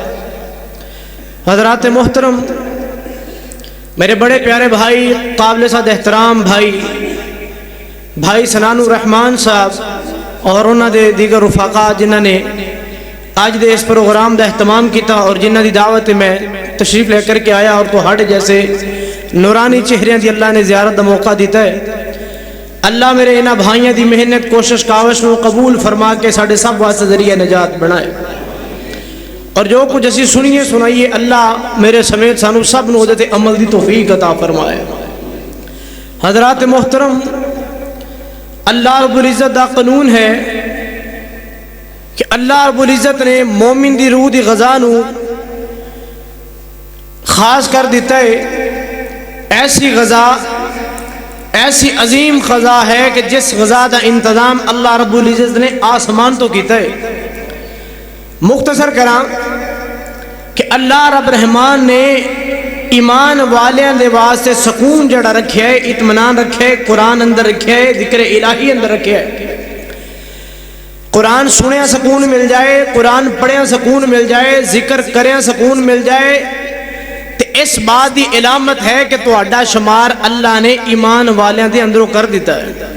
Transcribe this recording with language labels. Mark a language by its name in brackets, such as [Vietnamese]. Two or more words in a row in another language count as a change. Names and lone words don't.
[Punjabi] حضرات محترم، میرے بڑے پیارے بھائی، قابل صد احترام بھائی سنان الرحمان صاحب اور انہاں دے دیگر رفقا جنہاں نے آج دے اس پروگرام دا اہتمام کیتا اور جنہاں دی دعوت میں تشریف لے کر کے آیا اور تو ہٹ جیسے نورانی چہریاں دی اللہ نے زیارت دا موقع دیتا ہے. اللہ میرے انہاں بھائیاں دی محنت کوشش کاوش نو قبول فرما کے ساڑھے سب واسطے ذریعہ نجات بنائے، اور جو کچھ اسی سنیے سنائیے اللہ میرے سمیت سانو سب نو دے عمل دی توفیق عطا فرمائے. حضرات محترم، اللہ رب العزت دا قانون ہے کہ اللہ رب العزت نے مومن دی روح دی غذا نو خاص کر دیتا ہے. ایسی غذا، ایسی عظیم غذا ہے کہ جس غذا دا انتظام اللہ رب العزت نے آسمان تو کیتا ہے. مختصر کراں کہ اللہ رب رحمان نے ایمان والیاں دے واسطے سکون جڑا رکھیا ہے، اطمینان رکھیا ہے، قرآن اندر رکھیا ہے، ذکر الہی اندر رکھیا ہے. قرآن سنیا سکون مل جائے، قرآن پڑھیا سکون مل جائے، ذکر کریا سکون مل جائے، تو اس بات دی علامت ہے کہ تہاڈا شمار اللہ نے ایمان والیاں دے اندروں کر دیتا ہے.